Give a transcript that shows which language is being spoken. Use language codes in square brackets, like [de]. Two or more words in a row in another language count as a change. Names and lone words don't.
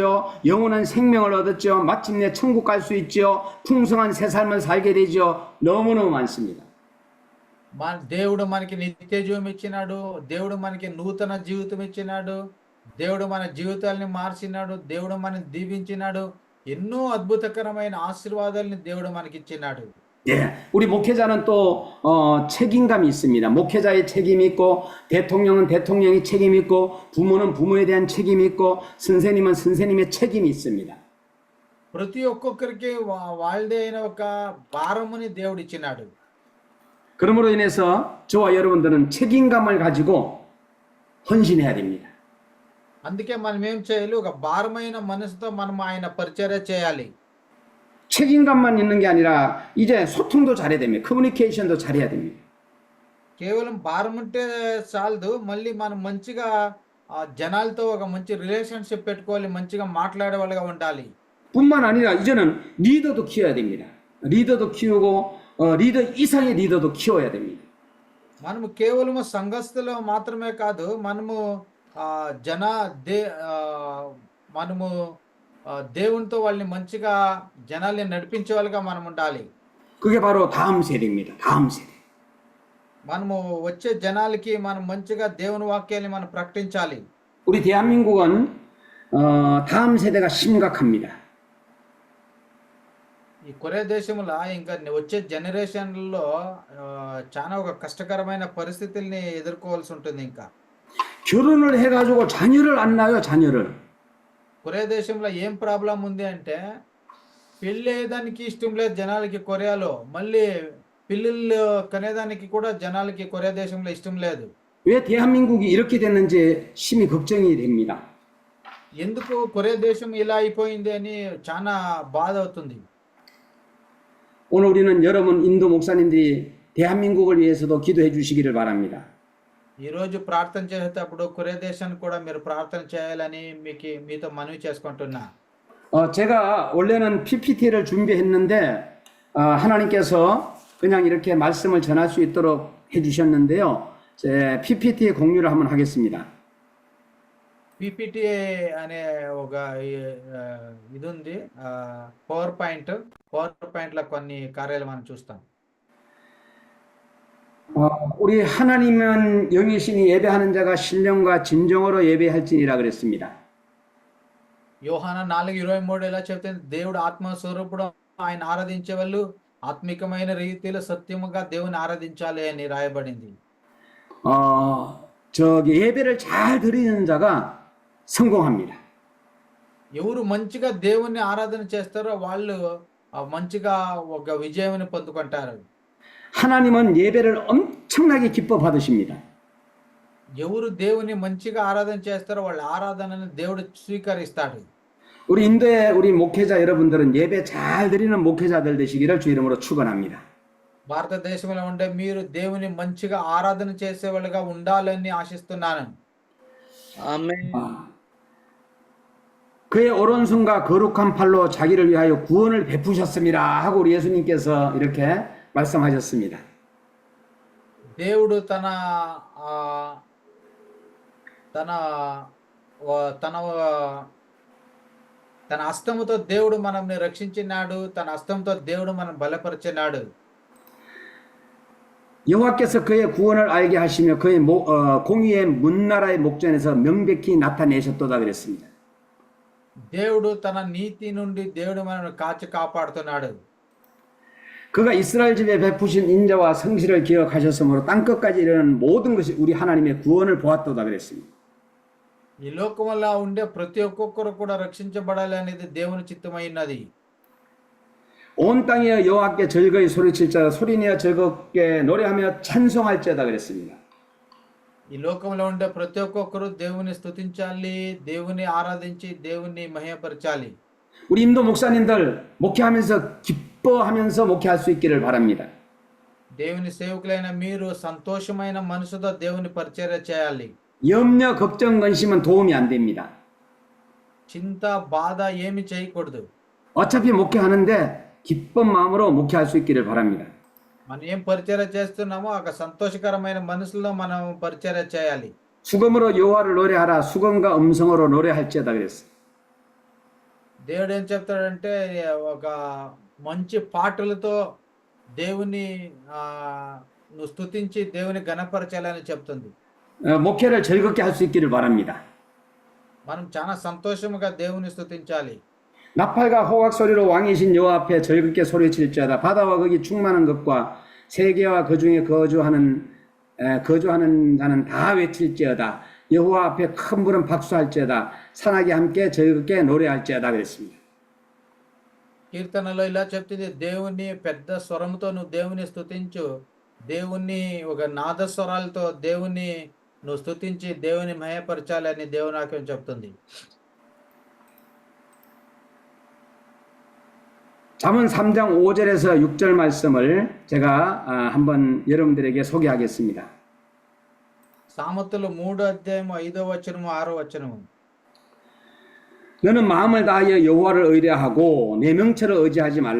[ko] 영원한 생명을 얻었지요. 마침내 천국 갈 수 있지요. 풍성한 새 삶을 살게 되지요. 너무너무 많습니다. [te] దేవుడు మనకి నిత్య జీవం ఇచ్చినాడు. దేవుడు మనకి నూతన జీవితం ఇచ్చినాడు. దేవుడు మన జీవితాల్ని మార్చినాడు. దేవుడు మనని దీవించినాడు. ఎన్నో అద్భుతకరమైన ఆశీర్వాదాలని దేవుడు మనకి ఇచ్చినాడు. [ko] 예, 우리 목회자는 또 책임감이 있습니다. 목회자의 책임이 있고, 대통령은 대통령의 책임이 있고, 부모는 부모에 대한 책임이 있고, 선생님은 선생님의 책임이 있습니다. [te] ప్రతి ఒక్కొక్కరికి వాళ్ళదే అయిన ఒక భారముని దేవుడు ఇచ్చినాడు. [ko] 그러므로 인해서 저와 여러분들은 책임감을 가지고 헌신해야 됩니다. [te] అందుకే మనం ఏం చేయాలి? ఒక భారమైన మనసుతో మనం ఆయన పరిచర్య చేయాలి. [ko] 책임감만 있는 게 아니라 이제 소통도 잘해야 됩니다. 커뮤니케이션도 잘해야 됩니다. [te] కేవలం భారం ఉంటే చాలదు, మళ్ళీ మనం మంచిగా జనాలతో ఒక మంచి రిలేషన్షిప్ పెట్టుకోవాలి, మంచిగా మాట్లాడే వాళ్ళగా ఉండాలి. [ko] 뿐만 아니라 이제는 리더도 키워야 됩니다. 리더도 키우고 리더 이상의 리더도 키워야 됩니다. [te] మనము కేవలము సంఘస్థులు మాత్రమే కాదు, మనము మనము దేవునితో వాళ్ళని మంచిగా జనాల్ని నడిపించే వాళ్ళగా మనం ఉండాలి. [ko] 그게 바로 다음 세대입니다. 다음 세대. [te] మనము వచ్చే జనాలకి మనం మంచిగా దేవుని వాక్యాన్ని మనం ప్రకటించాలి. [ko] 우리 대한민국은 다음 세대가 심각합니다. [te] ఈ కొరియా దేశంలో ఇంకా వచ్చే జనరేషన్లో చాలా ఒక కష్టకరమైన పరిస్థితుల్ని ఎదుర్కోవాల్సి ఉంటుంది. ఇంకా [ko] 결혼을 해가지고 자녀를 안 낳아요, 자녀를. [te] కొరియా దేశంలో ఏం ప్రాబ్లం ఉంది అంటే పెళ్ళి అయ్యేదానికి ఇష్టం లేదు జనాలకి కొరియాలో, మళ్ళీ పిల్లలు కనేదానికి కూడా జనాలకి కొరియా దేశంలో ఇష్టం లేదు. [ko] 왜 대한민국이 이렇게 됐는지 심히 걱정이 됩니다. [te] ఎందుకు కొరియా దేశం ఇలా అయిపోయింది అని చాలా బాధ అవుతుంది. [ko] 오늘 우리는 여러분 인도 목사님들이 대한민국을 위해서도 기도해 주시기를 바랍니다. [te] ఈరోజు ప్రార్థన చేసేటప్పుడు కొరియా దేశానికి కూడా మీరు ప్రార్థన చేయాలని మీతో మనవి చేసుకుంటున్నా. [ko] 제가 원래는 PPT를 준비했는데 하나님께서 그냥 이렇게 말씀을 전할 수 있도록 해주셨는데요. 제 PPT 공유를 한번 하겠습니다. [te] పీపీటీ అనే ఒక ఇది ఉంది, పవర్ పాయింట్లో కొన్ని కార్యాలు మనం చూస్తాం. [ko] 우리 하나님은 영이시니 예배하는 자가 신령과 진정으로 예배할지니라 그랬습니다. [te] యోహాను 4:23 ఎలా చెప్తుంది, దేవుడు ఆత్మస్వరూపుడు, ఆయన ఆరాధించే వాళ్ళు ఆత్మికమైన రీతిలో సత్యముగా దేవుని ఆరాధించాలి అని రాయబడింది. [ko] 저기 예배를 잘 드리는 자가 성공합니다. [te] ఎవరు మంచిగా దేవుని ఆరాధన చేస్తారో వాళ్ళు మంచిగా ఒక విజయాన్ని పొందుకుంటారు. [ko] 하나님은 예배를 엄청나게 기뻐 받으십니다. [te] ఎవరు దేవుని మంచిగా ఆరాధన చేస్తారో వాళ్ళ ఆరాధనను దేవుడు స్వీకరిస్తాడు. [ko] 우리 인도의 우리 목회자 여러분들은 예배 잘 드리는 목회자들 되시기를 주 이름으로 축원합니다. [te] భారతదేశంలో ఉండే మీరు దేవుని మంచిగా ఆరాధన చేసే వాళ్ళుగా ఉండాలని ఆశిస్తున్నాను. ఆమేన్. [ko] 그의 오른손과 거룩한 팔로 자기를 위하여 구원을 베푸셨습니다 하고 우리 예수님께서 이렇게 말씀하셨습니다. [te] దేవుడు తన హస్తముతో దేవుడు మనల్ని రక్షించినాడు, తన హస్తంతో దేవుడు మనం బలపరిచినాడు. [ko] 여호와께서 그의 구원을 알게 하시며 그의 공의의 문나라의 목전에서 명백히 나타내셨도다 그랬습니다. [te] దేవుడు తన నీతి నుండి దేవుడు మనల్ని కాపాడుతున్నాడు. [ko] 그가 이스라엘 집에 베푸신 인자와 성실을 기억하셨으므로 땅끝까지 이르는 모든 것이 우리 하나님의 구원을 보았도다 그랬습니다. [te] ఈ లోకంలో ఉండే ప్రతి ఒక్కొక్కరు కూడా రక్షించబడాలి అనేది దేవుని చిత్తమైనది. [ko] 온 땅에 여호와께 즐거이 소리칠자 소리내어 즐겁게 노래하며 찬송할지어다 그랬습니다. [te] ఈ లోకంలో ఉండే ప్రతి ఒక్కొక్కరు దేవుని స్తుతించాలి, దేవుని ఆరాధించి దేవుని మహిమపరచాలి. [ko] 우리 인도 목사님들 목회하면서 기뻐하면서 목회할 수 있기를 바랍니다. [te] దేవుని సేవకులైన మీరు సంతోషమైన మనసుతో దేవుని పరిచర్య చేయాలి. [ko] 염려, 걱정, 근심은 도움이 안 됩니다. [te] చింత బాధ ఏమి చేయకూడదు. [ko] 어차피 목회하는데 기쁜 마음으로 목회할 수 있기를 바랍니다. [te] మనం ఏం పరిచర్య చేస్తున్నామో ఆ సంతోషకరమైన మనసులో మనం పరిచర్య చేయాలి. [ko] 수금으로 여호와를 노래하라. 수금과 음성으로 노래할지어다 그랬어요. [te] దేవుడు ఏం చెప్తాడంటే ఒక మంచి పాటలతో దేవుని నువ్వు స్తుతించి దేవుని ఘనపరచాలని చెప్తుంది. [ko] 목회를 즐겁게 할 수 있기를 바랍니다. [te] మనం చాలా సంతోషముగా దేవుని స్తుతించాలి. [ko] 나팔과 호각 소리로 왕이신 여호와 앞에 즐겁게 소리칠지어다. 바다와 거기 충만한 것과 세계와 그 중에 거주하는 자는 다 외칠지어다. 여호와 앞에 큰 불은 박수할지어다. 산악이 함께 즐겁게 노래할지어다 그랬습니다. [te] కీర్తనలో ఇలా చెప్తుంది, దేవుని పెద్ద స్వరముతో నువ్వు దేవుని స్తుతించు, దేవుని ఒక నాదస్వరాలతో దేవుని నువ్వు స్తుతించి దేవుని మహిమపరచాలి అని దేవుని వాక్యం చెప్తుంది. [ko] 잠언 3장 5절에서 6절 말씀을 제가 한번 여러분들에게 소개하겠습니다. [te] సామెతలు 3:5 [ko] 너는 마음을 다하여 여호와를 의뢰하고 내 명철을 의지하지 말라.